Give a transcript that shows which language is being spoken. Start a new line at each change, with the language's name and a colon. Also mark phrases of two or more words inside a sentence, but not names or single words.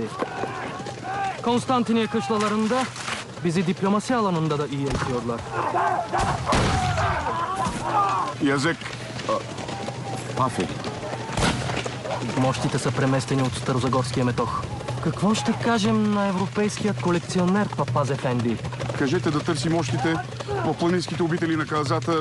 Turkish: Konstantiniye kışlalarında bizi diplomasi alanında da iyi eğitiyorlar.
Bulgarian: Язик. Пафи. Мощите са преместени от Старозагорския метох. Какво ще кажем на европейския колекционер, папаз ефенди? Кажете да търси мощите в планинските обители на Казата.